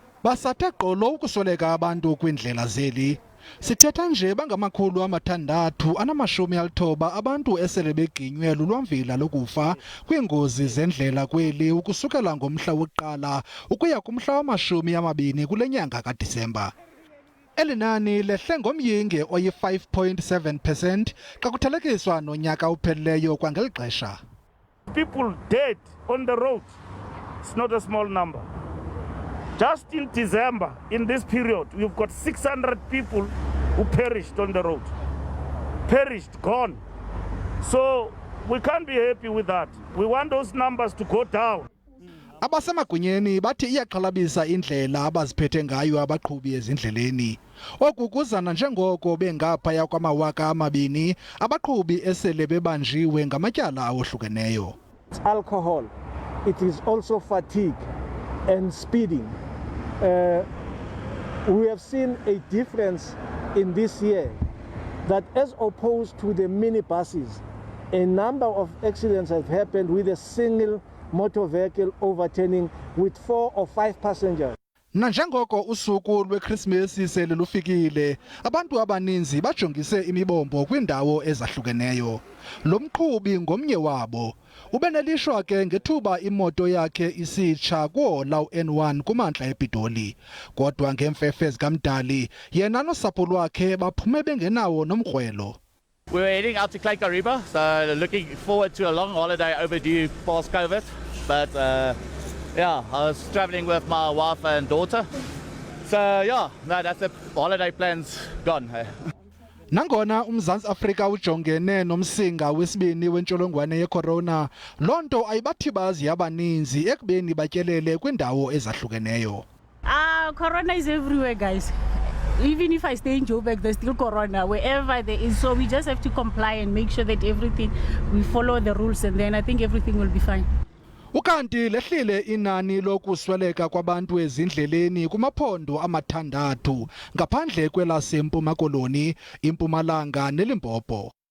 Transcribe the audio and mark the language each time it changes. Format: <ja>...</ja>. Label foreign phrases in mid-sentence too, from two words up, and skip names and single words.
<xh>Basathe gqolo ukusweleka abantu kwiindlela zeli. Sithetha nje bangamakhulu amathandathu namashumi alithoba abantu esele beginywe lulwamvila lokufa kwiingozi zendlela kweli ukusukela ngomhla wokuqala ukuya kumhla wama-20 kule nyanga kaDisemba. Eli nani lehle ngomyinge oyi-5.7% xa kuthelekiswa nonyaka uphelileyo kwangeli xesha.</xh> <en>People dead on the road. It's not a small number. Just in December, in this period, we've got 600 people who perished on the road. Perished, gone. So we can't be happy with that. We want those numbers to go down.</en> <xh>Abasemagunyeni bathi iyaxhalabisa indlela abaziphethe ngayo abaqhubi ezindleleni. Oku kuzana njengoko bengaphaya kwama-2,000 abaqhubi esele bebanjiwe ngamatyala awohlukeneyo.</xh> <en>It's alcohol. It is also fatigue and speeding. We have seen a difference in this year that as opposed to the minibuses, a number of accidents have happened with a single motor vehicle overturning with 4 or 5 passengers.</en> <xh>Nanjengoko usuku lweKrisimesi sele lufikile, abantu abaninzi bajongise imibombo kwiindawo ezahlukeneyo. Lo mqhubi ngomnye wabo. Ubenelishwa ke ngethuba imoto yakhe isitsha kuhola u-N1 kumantla ePitoli. Kodwa ngeemfefe zikamdali, yena nosapho lwakhe baphume bengenawo nomkrwelo.</xh> <en>We're heading out to Kariba, so looking forward to a long holiday overdue past COVID. But yeah, I was traveling with my wife and daughter. So yeah, no, that's the holiday plans gone.</en> <xh>Nangona uMzantsi Afrika ujongene nomsinga wesibini wentsholongwane yecorona, loo nto ayibathibazi abaninzi ekubeni batyelele kwiindawo ezahlukeneyo.</xh> <en>Corona is everywhere, guys. Even if I stay in Joburg, there's still corona wherever there is. So we just have to comply and make sure that we follow the rules, and then I think everything will be fine.</en> <xh>Ukanti lehlile inani lokusweleka kwabantu ezindleleni kumaphondo amathandathu ngaphandle kwelaseMpuma Koloni, iMpumalanga neLimpopo.</xh>